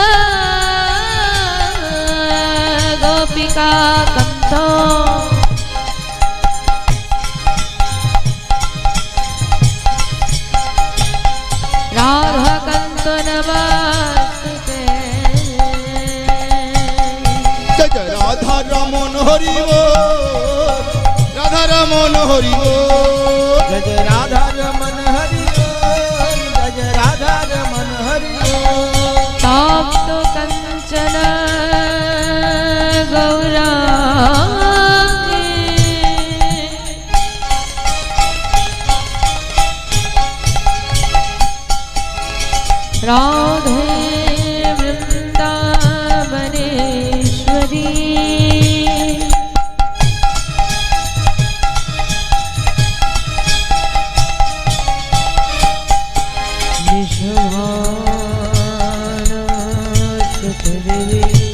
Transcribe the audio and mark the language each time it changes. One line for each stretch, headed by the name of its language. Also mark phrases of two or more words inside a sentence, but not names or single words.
Sanskrit: गोपिका कान्तो राधा कान्तो नमस्ते।
Hindi: जय जय राधा रमन हरि बोल राधा रमन हरि बोल जय जय राधा रमन हरि बोल जय जय राधा रमन हरि बोल
Sanskrit: तप्तो कंचन गौरांगी राधे वृंदावनेश्वरी विश्वभानुसुतदेवी